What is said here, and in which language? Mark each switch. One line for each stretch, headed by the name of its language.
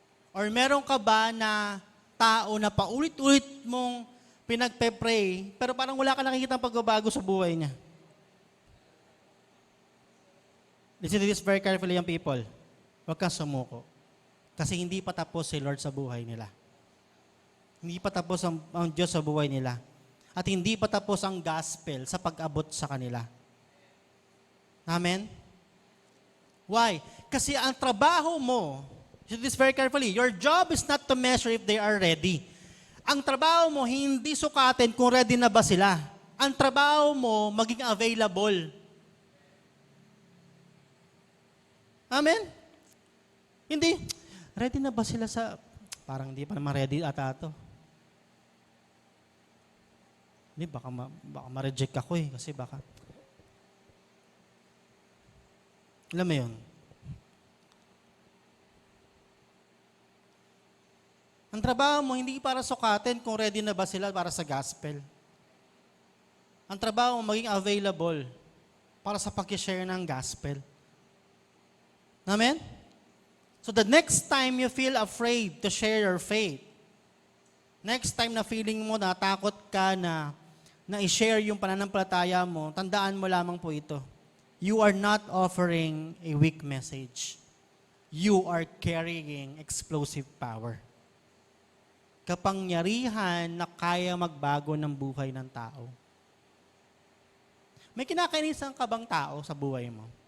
Filipino: Or meron ka ba na tao na paulit-ulit mong pinagpe-pray, pero parang wala ka nakikita pagbabago sa buhay niya?
English: Listen to this very carefully, young people.
Filipino: Huwag kang sumuko. Kasi hindi pa tapos si Lord sa buhay nila. Hindi pa tapos ang Diyos sa buhay nila. At hindi pa tapos ang gospel sa pag-abot sa kanila. Amen?
English: Why?
Filipino: Kasi ang trabaho mo,
English: listen to this very carefully, your job is not to measure if they are ready.
Filipino: Ang trabaho mo, hindi sukatin kung ready na ba sila. Ang trabaho mo, maging available. Amen? Hindi. Ready na ba sila sa... Parang hindi pa naman ready ata ito. Hindi, baka ma-reject ako eh. Kasi baka... Alam mo yun? Ang trabaho mo, hindi para sukatin kung ready na ba sila para sa gospel. Ang trabaho mo, maging available para sa pag-share ng gospel. Amen?
English: So the next time you feel afraid to share your faith,
Filipino: next time na feeling mo na takot ka na i-share yung pananampalataya mo, tandaan mo lamang po ito.
English: You are not offering a weak message. You are carrying explosive power.
Filipino: Kapangyarihan na kaya magbago ng buhay ng tao. May kinakainisan ka bang tao sa buhay mo?